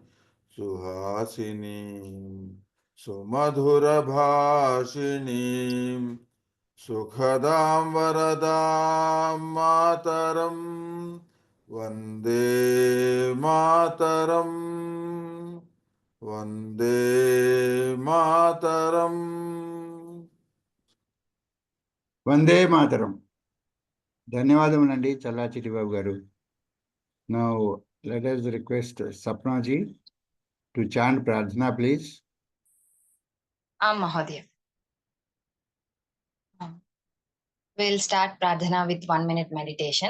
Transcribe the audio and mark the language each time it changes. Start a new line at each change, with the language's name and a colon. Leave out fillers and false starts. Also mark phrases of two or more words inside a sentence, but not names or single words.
Sanskrit: सुहासिनीं सुमधुरभाषिणीं सुखदां वरदां मातरम् वन्दे मातरम् वन्दे मातरम्. वन्दे मातरम्.
Telugu: ధన్యవాదములండి చల్లా చిట్టిబాబు గారు.
English: Now let us request Sapna ji to chant Pradhana, please. Mahodaya. We'll start Pradhana with 1 minute meditation.